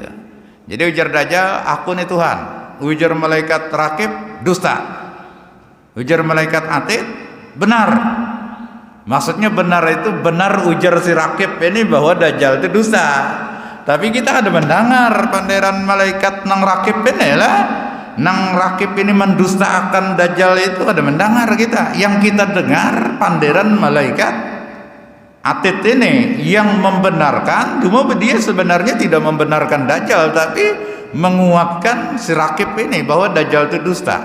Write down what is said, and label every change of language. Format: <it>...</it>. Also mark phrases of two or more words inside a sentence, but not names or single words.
<bjn>Jadi ujar Dajjal, aku nih Tuhan. Ujar malaikat rakib, dusta. Ujar malaikat atid, benar. Maksudnya benar itu benar ujar si rakib ini bahwa Dajjal itu dusta. Tapi kita ada mendengar panderan malaikat nang rakib ini lah. Nang rakib ini mendustakan Dajjal itu ada mendengar kita.</bjn> <id>Yang kita dengar panderan malaikat atid ini yang membenarkan, cuma dia sebenarnya tidak membenarkan Dajjal tapi menguatkan si rakib ini bahwa Dajjal itu dusta.</id>